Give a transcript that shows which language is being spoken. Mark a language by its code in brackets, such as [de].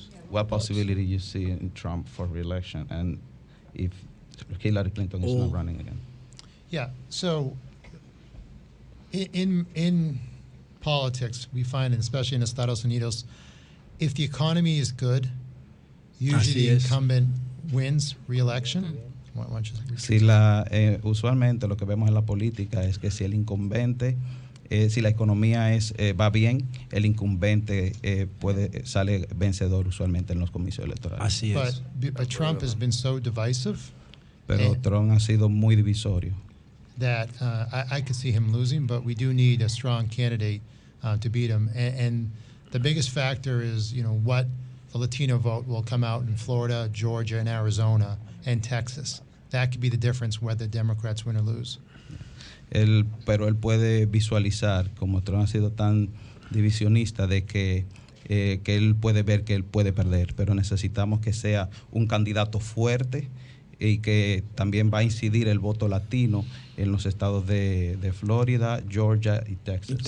[en] What possibility you see in Trump for re-election, and if Hillary Clinton is not running again? Yeah. So in politics, we find, especially in Estados Unidos, if the economy is good, usually the incumbent wins re-election. Why don't you repeat? [es] Usualmente lo que vemos en la política es que si el incumbente, si la economía va bien, el incumbente sale vencedor usualmente en los comicios electorales. Así es. [en] But Trump has been so divisive. [es] Pero Trump ha sido muy divisorio. [en] That I could see him losing, but we do need a strong candidate to beat him. And the biggest factor is, what the Latino vote will come out in Florida, Georgia, and Arizona, and Texas. That could be the difference whether Democrats win or lose. [es] Pero él puede visualizar, como Trump ha sido tan divisionista, de que él puede ver que él puede perder, pero necesitamos que sea un candidato fuerte y que también va a incidir el voto latino en los estados de Florida, Georgia y Texas.